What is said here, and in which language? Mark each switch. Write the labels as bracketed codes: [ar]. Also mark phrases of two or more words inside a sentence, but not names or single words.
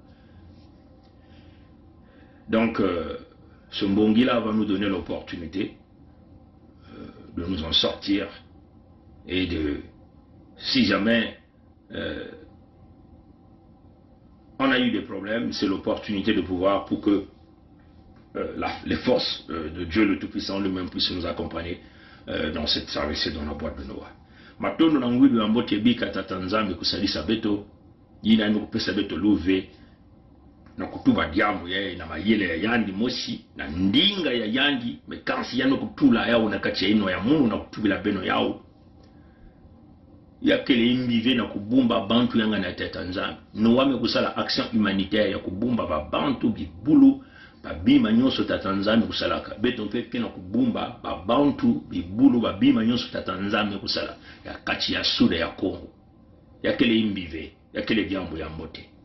[fr] Donc, ce Mbongi-là va nous donner l'opportunité de nous en sortir et de, si jamais on a eu des problèmes, c'est l'opportunité de pouvoir, pour que les forces de Dieu le Tout-Puissant lui-même puissent nous accompagner dans cette traversée dans la boîte de Noah. [ktu] Matondo na ngwidu ya mbote bika tatanzambe kusalisa beto yina ino kupesa beto love na kutuba diamu ya na mayele ya yandi mosi na ndinga ya yandi mekansi yano kutula yao na kati ya ino ya munu na kutubila beno yao yakele imbive na kubumba bantu yanga na tatanzambe no wame kusala [fr] action humanitaire [ktu] ya kubumba ba bantu bibulu babima nyonso tatanzambe kusalaka beto mpe na kubumba babantu bibulu babima nyonso tatanzambe kusala ya kati ya suda ya Kongo yakele imbive yakele diambo ya mbote